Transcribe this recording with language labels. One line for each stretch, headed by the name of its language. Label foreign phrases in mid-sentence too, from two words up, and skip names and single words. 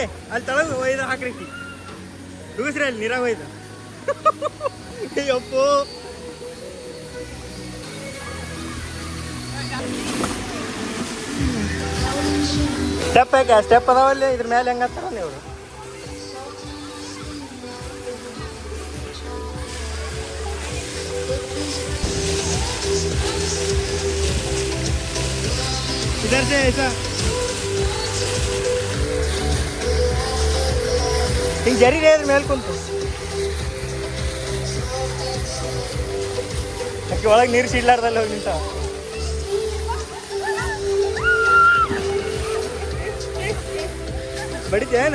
Kannada: ಅಲ್ಲಿ ತಳಗ ಒಯ್ದು ಹಾಕ್ರಿ. ದೂಸ್ರಿ ಅಲ್ಲಿ ನೀರಾಗ ಒಯ್ದು. ಅಯ್ಯಪ್ಪೋ ಸ್ಟೆಪ್ ಯಾಕೆ ಸ್ಟೆಪ್ ಅದಾವಲ್ಲಿ. ಇದ್ರ ಮೇಲೆ ಹೆಂಗತ್ತಾರ ನೀವು.
Hindi: इधर से ऐसा
Kannada: ಹಿಂಗೆ ಜರಿ ರೇ ಮೇಲೆ ಕುಂತು ಅಕ್ಕಿ ಒಳಗೆ ನೀರು ಸಿಡ್ಲಾರ್ದಲ್ಲಿ ಹೋಗಿ ನಿಂತ. ಬಡಿತೇನ